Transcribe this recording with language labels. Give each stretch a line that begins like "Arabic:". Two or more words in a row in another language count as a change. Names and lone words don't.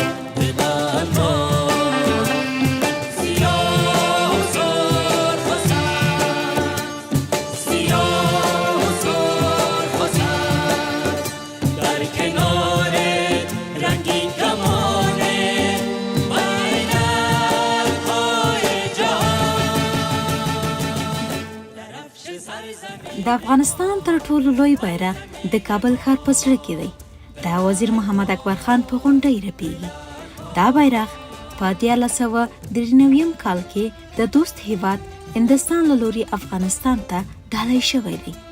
Persian: بلند باد، سیاه و سرخ و سبز، سیاه و سرخ و سبز، در کنار رنگین کمان بیرق‌های جهان. درفش سرزمین
Pashto: د افغانستان تر ټولو لوی بیرغ د کابل ښار په زړه کې دی. دا وزیر محمد اکبر خان په غونډۍ رپیږي. دا بیرغ په 1993 کال کې د دوست هیواد هندستان له لوري افغانستان ته ډالۍ شوی دی.